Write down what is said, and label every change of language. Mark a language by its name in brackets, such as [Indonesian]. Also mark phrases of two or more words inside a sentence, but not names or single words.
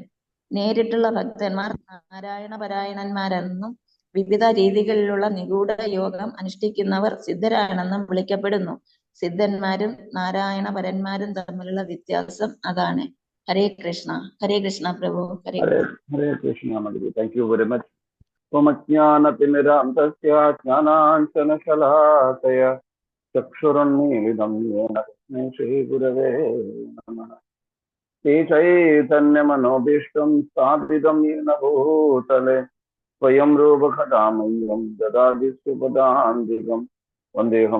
[Malayalam] നേരിട്ടുള്ള ഭക്തന്മാർ നാരായണ പരായണന്മാരെന്നും വിവിധ രീതികളിലുള്ള നിഗൂഢ യോഗം അനുഷ്ഠിക്കുന്നവർ സിദ്ധരാണെന്നും വിളിക്കപ്പെടുന്നു. സിദ്ധന്മാരും നാരായണ പരന്മാരും തമ്മിലുള്ള വ്യത്യാസം അതാണ്. [Sanskrit] ഹരേ കൃഷ്ണ. ഹരേ കൃഷ്ണ പ്രഭു. ഹരേ കൃഷ്ണ. [English] Thank you very much. [Sanskrit] त्वमज्ञानतिमिरान्तस्य ज्ञानाञ्जनशलाकय चक्षुरुन्मीलितं येन तस्मै श्रीगुरवे नमः. श्रीचैतन्यमनोभीष्टं स्थापितं येन भूतले स्वयं रूपकदामह्यं ददाति सुपदान्तिकं वन्देऽहं